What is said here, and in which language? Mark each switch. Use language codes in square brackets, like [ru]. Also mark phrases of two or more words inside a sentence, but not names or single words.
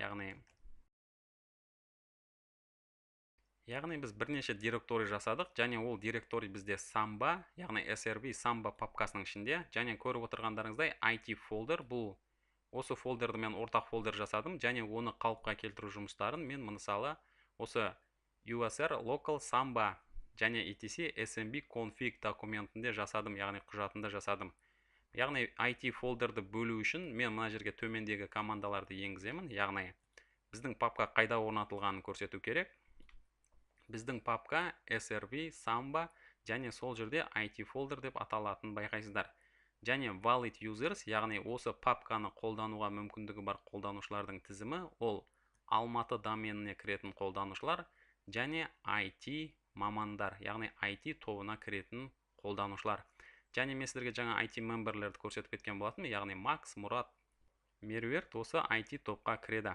[kk] Яғни біз бірнеше директорий жасадық, және ол директорий бізде Samba, яғни SRV Samba папкасының ішінде, және көріп отырғандарыңыздай IT фолдер, бұл осы фолдерді мен ортақ фолдер жасадым, және оны қалыпқа келтіру жұмыстарын мен мысалы осы usr local samba және etc smb config документінде жасадым, яғни құжатында жасадым. Яғни IT фолдерді бөлу үшін мен мына жерге төмендегі командаларды енгіземін, яғни біздің папка қайда орнатылғанын көрсету керек. Біздің папка SRV, Samba және сол жерде IT фолдер деп аталатын байқайсыздар. [en] Және valid users, [kk] яғни осы папканы қолдануға мүмкіндігі бар қолданушылардың тізімі, ол Алматы доменіне кіретін қолданушылар және IT мамандар, яғни IT тобына кіретін қолданушылар. Және мен сіздерге жаңа IT мемберлерді көрсетіп кеткен болатын, яғни Max, Мұрат, Меруерт осы IT топқа кіреді.